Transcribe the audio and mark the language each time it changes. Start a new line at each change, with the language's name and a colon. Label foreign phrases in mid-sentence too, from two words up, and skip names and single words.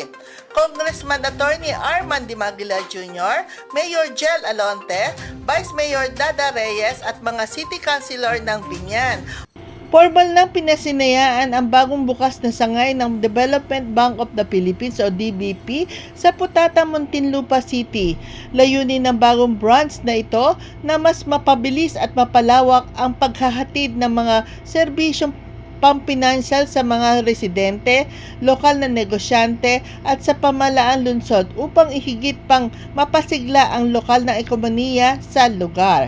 Filipino: Congressman Attorney Arman Dimagila Jr., Mayor Jel Alonte, Vice Mayor Dada Reyes at mga City Councilor ng Binyan. Formal nang pinasinayaan ang bagong bukas na sangay ng Development Bank of the Philippines o DBP sa Putata, Muntinlupa City. Layunin ng bagong branch na ito na mas mapabilis at mapalawak ang paghahatid ng mga serbisyong pampinansyal sa mga residente, lokal na negosyante at sa pamalaang lungsod upang ihigit pang mapasigla ang lokal na ekonomiya sa lugar.